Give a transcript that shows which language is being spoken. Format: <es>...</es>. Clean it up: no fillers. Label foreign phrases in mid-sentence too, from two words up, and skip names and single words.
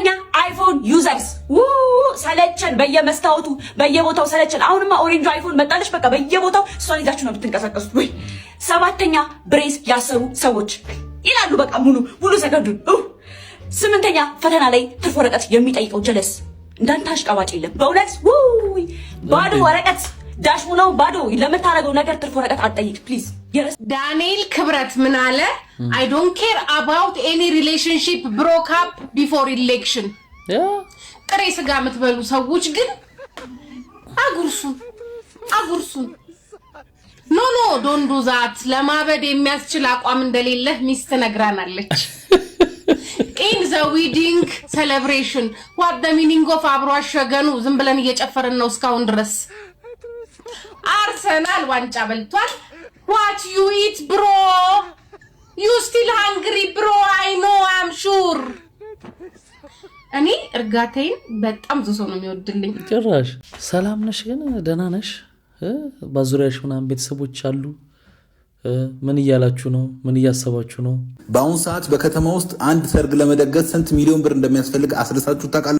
<en>iPhone users፣</en> <am>ሰለቸን፣ በየመስታወቱ በየቦታው ሰለቸን። አሁንማ ኦሬንጅ አይፎን መጣለች፣ በቃ በየቦታው እሷን ይዛችሁ ነው የምትንቀሳቀሱት ወይ። ሰባተኛ ብሬስ ያሰሩ ሰዎች ይላሉ፣ በቃ ሙሉ ሰከንዱን። ስምንተኛ ፈተና ላይ ትርፍ ወረቀት የሚጠይቀው ጀለስ፣ እንዳንተ አሽቃባጭ የለም በእውነት። ውይ ባዶ ወረቀት ዳሽ ሙላው ባዶ። ለምታረገው ነገር ትርፍ ወረቀት አትጠይቅ ፕሊዝ። ዳንኤል ክብረት ምን አለ?</am> <en>I don't care about any relationship broke up before election።</en> <am>ጥሬ ስጋ የምትበሉ ሰዎች ግን አጉርሱን። ኖ</am> <en>don't do that።</en> <am>ለማበድ የሚያስችል አቋም እንደሌለ ሚስት ነግራናለች።</am> <en>In the wedding celebration what the meaning of</en> <am>አብሮ አሸገኑ? ዝም ብለን እየጨፈርን ነው እስካሁን ድረስ። አርሰናል ዋንጫ በልቷል።</am> <en>What you eat bro? You still hungry bro? I know, I'm sure።</en> <am>እኔ እርጋታዬን በጣም ብዙ ሰው ነው የሚወድልኝ። ጭራሽ ሰላም ነሽ ግን ደህና ነሽ? ባዙሪያሽ ምናምን ቤተሰቦች አሉ? ምን እያላችሁ ነው? ምን እያሰባችሁ ነው? በአሁኑ ሰዓት በከተማ ውስጥ አንድ ሰርግ ለመደገስ ስንት ሚሊዮን ብር እንደሚያስፈልግ አስረሳችሁ ታውቃላችሁ?</am>